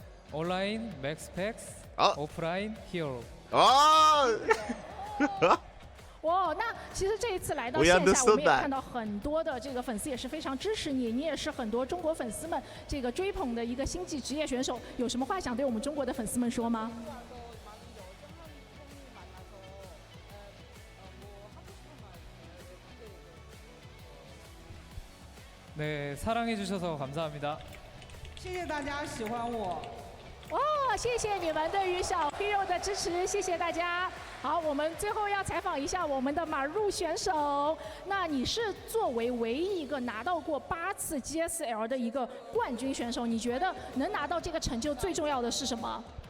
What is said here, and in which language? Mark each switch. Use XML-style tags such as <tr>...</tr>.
<ko>온라인 맥스팩스, 오프라인 히어로.</ko> <zh>哇，那其实这一次来到线下，我们也看到很多的这个粉丝也是非常支持你，你也是很多中国粉丝们这个追捧的一个星际职业选手。有什么话想对我们中国的粉丝们说吗？</zh> <ko>네, 사랑해 주셔서 감사합니다.</ko> <zh>谢谢大家喜欢我。哇，谢谢你们对于小 Hero 的支持，谢谢大家。好，我们最后要采访一下我们的马入选手。那你是作为唯一一个拿到过8次 GSL 的一个冠军选手，你觉得能拿到这个成就最重要的是什么？</zh>